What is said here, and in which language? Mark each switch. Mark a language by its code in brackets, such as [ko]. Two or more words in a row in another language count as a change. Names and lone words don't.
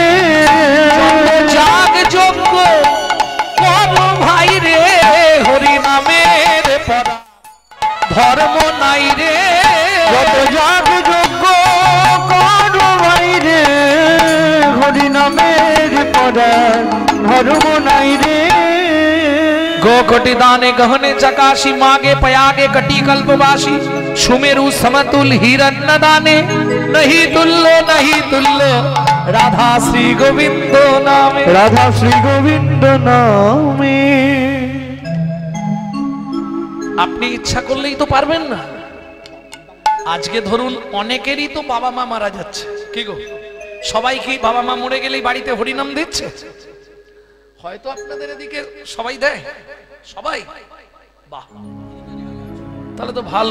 [bn] যাগ যজ্ঞ কর ভাই রে, হরি নামের পারার ধর্ম নাই রে। যত যাগ যজ্ঞ কর ভাই রে, হরি নামের পরার ধর্ম নাই রে। [hi] गो कोटि दाने गहने चकाशी, मागे पयागे कटी कल्पवासी। सुमेरु समतुल हिरण्यदाने नहीं तुल्य राधा श्री गोविंद नामे राधा श्री गोविंद नामे। [bn] আপনি ইচ্ছা করলেই তো পারবেন না। আজকে ধরুন অনেকেরই তো বাবা মা মারা যাচ্ছে, কি গো সবাই কি বাবা মা মরে গেলেই বাড়িতে হরিনাম দিচ্ছে? হয়তো আপনাদের এদিকে সবাই দেয়, সবাই, বাহ তাহলে তো ভালো।